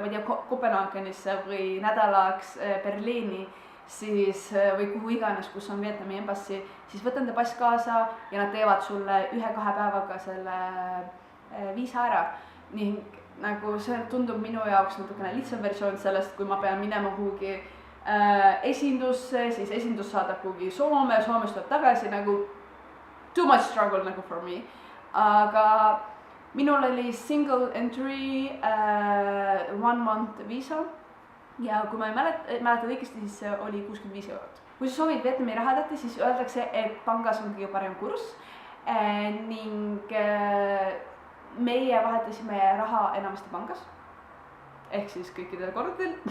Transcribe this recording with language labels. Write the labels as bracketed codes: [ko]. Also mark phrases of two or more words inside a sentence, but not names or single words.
[et] ei tea, Kopenhaagenisse või nädalaks Berliini, siis või kuhu iganes, kus on Vietnami embassy, siis võta enda pass kaasa ja nad teevad sulle 1-2 päevaga selle viisa ära ning nagu see tundub minu jaoks natukene lihtsam versioon sellest, kui ma pean minema kuhugi esindusse, siis esindus saadab kuhugi Soome, Soomest tuleb tagasi nagu [en] too much struggle [et] nagu [en] for me. [et] Aga minul oli [en] single entry 1 month [et] viisa ja kui ma ei mäleta õigesti, siis see oli 65 €. Kui sa soovid Vietnami rahatähti, siis öeldakse, et pangas on kõige parem kurss ning meie vahetasime raha enamasti pangas, ehk siis kõikidel kordadel.